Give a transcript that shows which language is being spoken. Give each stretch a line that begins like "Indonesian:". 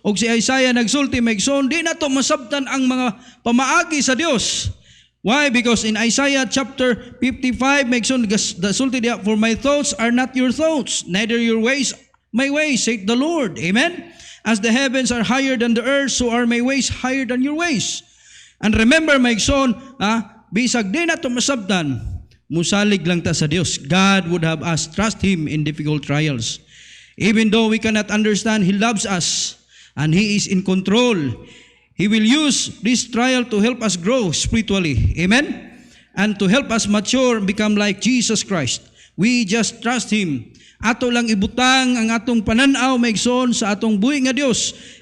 Cebuano: Og si Isaiah nagsulti maigsoon, di na to masabtan ang mga pamaagi sa Dios.
English: Why? Because in Isaiah chapter 55,
Cebuano: maigsoon sulti diya,
English: for my thoughts are not your thoughts, neither your ways my ways, saith the Lord. Amen? As the heavens are higher than the earth, so are my ways higher than your ways. And remember,
Cebuano: maigsoon, bisag di na to masabtan, musalig lang ta sa Dios.
English: God would have us trust Him in difficult trials. Even though we cannot understand, He loves us and He is in control. He will use this trial to help us grow spiritually. Amen? And to help us mature and become like Jesus Christ. We just trust Him.
Cebuano: Ato lang ibutang ang atong pananaw maigsoon sa atong buhi nga Dios.